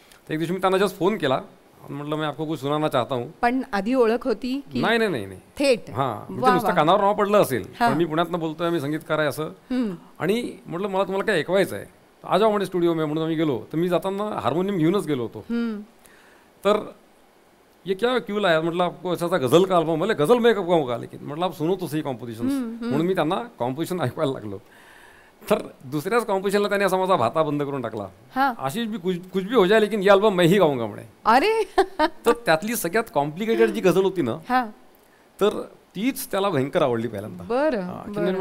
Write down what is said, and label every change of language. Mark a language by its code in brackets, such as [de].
[mr] तर एक दिवशी मी त्यांना जस्ट फोन केला, म्हटलं मी [hi] आपको कुछ सुनाना चाहता हूँ. [mr] पण आधी ओळख होती की नाही थेट? हां, म्हणजे नुसतं कानावर नाव पडलं असेल, पण मी पुण्यातनं बोलतोय, मी संगीतकार आहे असं. आणि म्हटलं मला तुम्हाला काय ऐकवायचं आहे, आज म्हणजे [hi] स्टुडिओ में, [mr] म्हणून आम्ही गेलो. तर मी जाताना हार्मोनियम घेऊनच गेलो होतो. [hi] तर ये क्या क्यों लाया, मतलब आपको ऐसा गजल का अल्बम, मतलब गजल में कब का, लेकिन मतलब आप सुनो तो सही कॉम्पोजिशन. [mr] म्हणून मी त्यांना कॉम्पोजिशन ऐकवायला लागलो. तर दुसऱ्याच कॉम्पोजिशनला त्याने असा माझा भाता बंद करून टाकला. [hi] आशिष भी कुछ भी हो जाए लेकिन ये अल्बम मैं ही गाऊंगा [mr] म्हणे. अरे तर त्यातली सगळ्यात कॉम्प्लिकेटेड जी गझल होती ना, तर तीच त्याला भयंकर आवडली पहिल्यांदा. बरं,